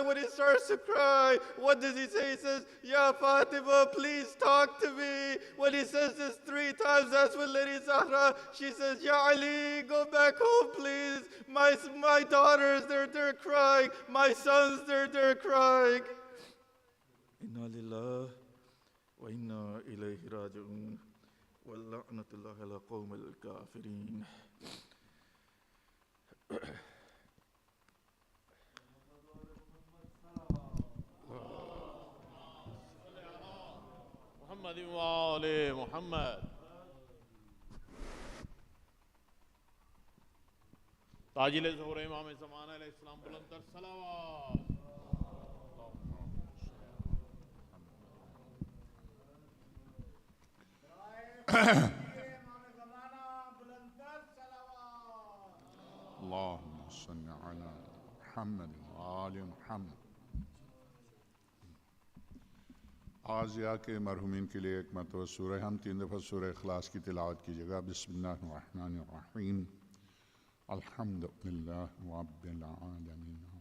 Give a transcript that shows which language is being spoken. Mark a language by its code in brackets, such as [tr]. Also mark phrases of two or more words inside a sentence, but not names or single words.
[en] When he starts to cry, what does he say? He says, "Ya Fatima, please talk to me." When he says this 3 times, that's when Lady Zahra, she says, "Ya Ali, go back home, please. My daughters, they're crying. My sons, they're crying." [ar] إنا لله وإنا إليه راجعون. ولعنة الله على القوم الكافرين. محمد وآل محمد. [ur] تعجیل ظہور امام زمانہ علیہ السلام بلند تر صلوات. [ar] اللهم صل على محمد وآل محمद. [ur] عزیہ کے مرحومین کے لیے ایک مرتبہ سورہ حمد 3 دفعہ سورہ اخلاص کی تلاوت کیجیے گا. [ar] بسم الله الرحمن الرحيم. الحمد لله رب العالمين.